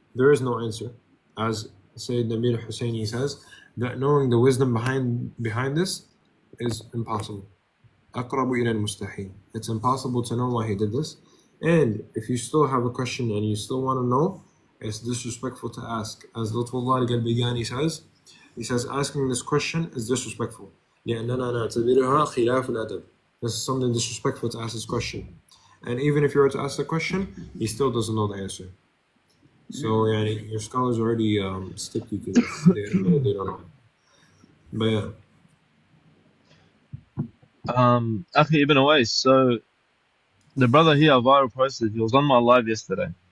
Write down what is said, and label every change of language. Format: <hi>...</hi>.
<en>There is no answer, as Sayyid Nabil Husseini says, that knowing the wisdom behind this is impossible.</en> <ar>أقرب إلى المستحيل.</ar> <en>It's impossible to know why he did this. And if you still have a question and you still want to know, it's disrespectful to ask. As Lutfullah al-Galbigani says, he says asking this question is disrespectful.</en> <ar>لأننا نعتبرها خلاف الأدب.</ar> <en>This is something disrespectful to ask this question. And even if you were to ask the question, he still doesn't know the answer. So your scholars already stick you to this. They don't know. But yeah. Akhi Ibn Awais, so the brother here, Viral, posted, he was on my live yesterday.</en>